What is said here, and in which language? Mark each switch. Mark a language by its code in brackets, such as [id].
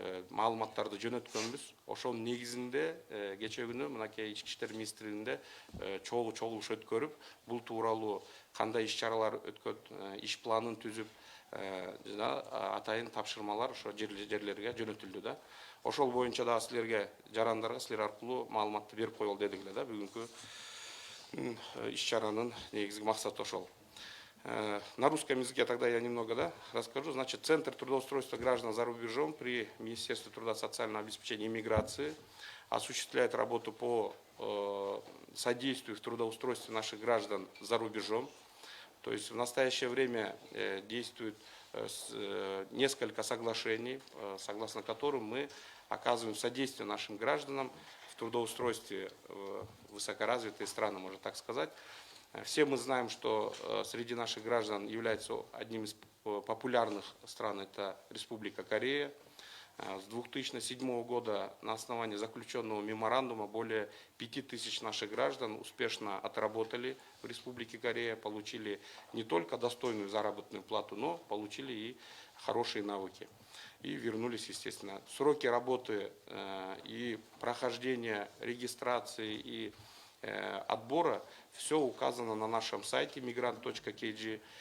[ky] маалыматтарды жөнөткөнбүз. Ошонун негизинде кечээ күнү мынакей Ички иштер министрлигинде чогулуш өткөрүп, бул тууралуу кандай иш чаралар өткөт, иш планын түзүп, жана атайын тапшырмалар ошо жерлерге жөнөтүлдү да. Ошол боюнча да силерге, жарандарга силер аркылуу маалыматты берип коелу дедик эле да. Бүгүнкү иш чаранын негизги максаты ошол. [ru] На русском языке тогда я немного расскажу. Значит, Центр трудоустройства граждан за рубежом при Министерстве труда, социального обеспечения и миграции осуществляет работу по содействию в трудоустройстве наших граждан за рубежом. То есть в настоящее время действует несколько соглашений, согласно которым мы оказываем содействие нашим гражданам в трудоустройстве в высокоразвитые страны, можно так сказать. Все мы знаем, что среди наших граждан является одним из популярных стран, это Республика Корея. С 2007 года на основании заключенного меморандума более 5000 наших граждан успешно отработали в Республике Корея, получили не только достойную заработную плату, но получили и хорошие навыки. И вернулись, естественно. Сроки работы и прохождения регистрации и отбора, все указано на нашем сайте migrant.kg.